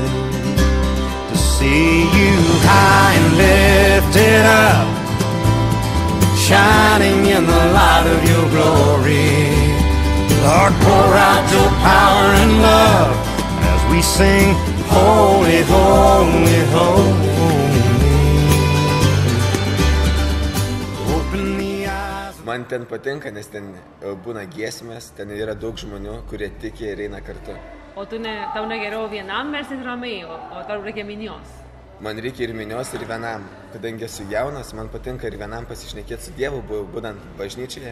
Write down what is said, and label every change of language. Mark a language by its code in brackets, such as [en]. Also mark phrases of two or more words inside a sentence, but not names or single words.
[en] To see you high and lifted up, shining in the light of your glory. Lord, pour out your power and love as we sing, holy, holy, holy. [lt] Man ten patinka, nes ten būna giesmės, ten yra daug žmonių, kurie tiki ir eina kartu. O tau negeriau vienam melstis ramiai, o tau reikia minios? Man reikia ir minios, ir vienam. Kadangi esu jaunas, man patinka ir vienam pasišnekėti su Dievu, būnant bažnyčioje.